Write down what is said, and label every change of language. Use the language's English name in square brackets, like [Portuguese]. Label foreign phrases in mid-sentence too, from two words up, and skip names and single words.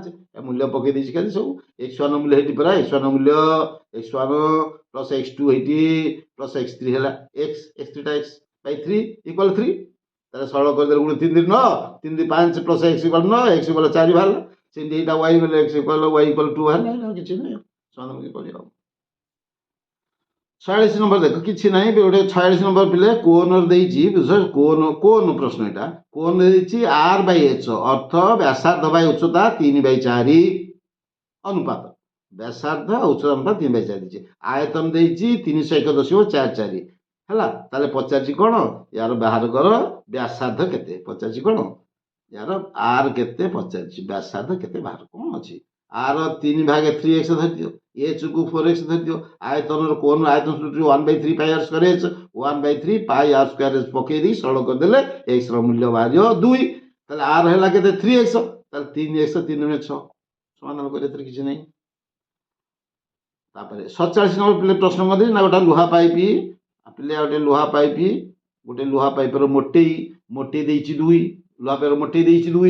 [Odia] ମୂଲ୍ୟ ପକେଇ ଦେଇଛି ଖାଲି ସବୁ। x1 ମୂଲ୍ୟ ହେଇଠି ପରା, x1 ମୂଲ୍ୟ x1 + x2 ହେଇଠି + x3 ହେଲା x3 ଟା x/3 = 3। ତାହେଲେ ସରଳ କରିଦେଲେ ଗୁଣ 3 3 9, 3 2 5 + x = 9, x = 4 ବାହାରିଲା। ସେମିତି ଏଇଟା y = x = y = 2 ବାହାରିଲା, କିଛି ନାହିଁ ସମାଧାନ କରିବା। 46 ନମ୍ବର ଦେଖ, କିଛି ନାହିଁ, ଗୋଟେ 46 ନମ୍ବର ପିଲେ କୋନ ଦେଇଛି, କୋନ ପ୍ରଶ୍ନ, ଏଇଟା କୋନ ଦେଇଛି r/h, ଅର୍ଥ ବ୍ୟାସାର୍ଦ୍ଧ ବାଇ ଉଚ୍ଚତା 3/4 ଅନୁପାତ, ବ୍ୟାସାର୍ଦ୍ଧ ଉଚ୍ଚତା ଅନୁପାତ 3/4 ଦେଇଛି। ଆୟତନ ଦେଇଛି 301.44 ହେଲା। ତାହେଲେ ପଚାରିଛି କ'ଣ, ୟାର ବାହାର କର ବ୍ୟାସାର୍ଦ୍ଧ କେତେ, ପଚାରିଛି କ'ଣ, ୟାର r କେତେ ପଚାରିଛି, ବ୍ୟାସାର୍ଦ୍ଧ କେତେ ବାହାର, କ'ଣ ଅଛି। r 3 ଭାଗ 3x ଧରିଦିଅ, h କୁ 4x ଧରିଦିଅ। ଆୟତନର କୋନ ଆୟତନ ସୂତ୍ର 1/3 πr²h, 1/3 πr² ପକେଇ ଦେଇ ସରଳ କରିଦେଲେ x ର ମୂଲ୍ୟ ବାହାରିବ 2। ତାହେଲେ r ହେଲା କେତେ 3x, ତାହେଲେ 3x 3 × 6 ସମାଧାନ କରିବା, ଏଥିରେ କିଛି ନାହିଁ। ତାପରେ 47 ନମ୍ବର ପିଲେ ପ୍ରଶ୍ନ ମଧ୍ୟ ନା, ଗୋଟେ ଲୁହା ପାଇପ ପିଲେ, ଗୋଟେ ଲୁହା ପାଇପର ମୋଟେଇ ଦେଇଛି 2, ଲୁହା ପାଇପର ମୋଟେଇ ଦେଇଛି 2।